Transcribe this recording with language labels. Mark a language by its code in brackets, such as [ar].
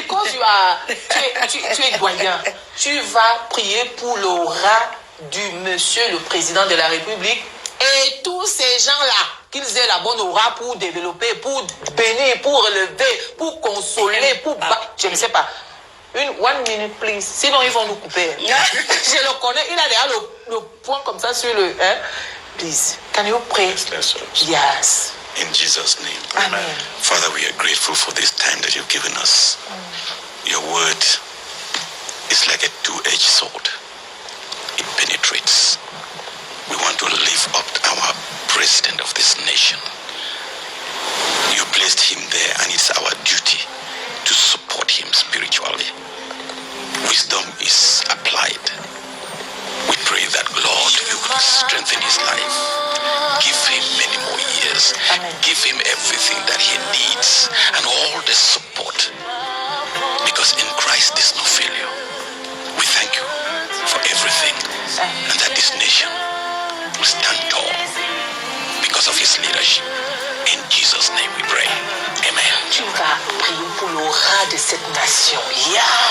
[en] Because [fr] tu es doyen, tu vas prier pour l'aura du monsieur le président de la République et tous ces gens-là, qu'ils aient la bonne aura pour développer, pour bénir, pour relever, pour consoler, pour battre. Je ne sais pas. [en] One minute, please. [fr] Sinon, ils vont nous couper. Je le connais. Il a déjà le point comme ça sur le... [en] Please, can you pray? Yes. In Jesus' name. Amen. Father, we are grateful for this time that you've given us. Your word is like a two-edged sword. It penetrates. We want to lift up our president of this nation. You placed him there, and it's our duty to support him spiritually. Wisdom is applied. We pray that, Lord, you will strengthen his life. Give him many more years. Amen. Give him everything that he needs and all the support. Because in Christ there's no failure. We thank you for everything, and that this nation will stand tall because of his leadership. In Jesus' name we pray. Amen. [fr] Tu vas prier pour l'aura de cette nation. [en] Yeah.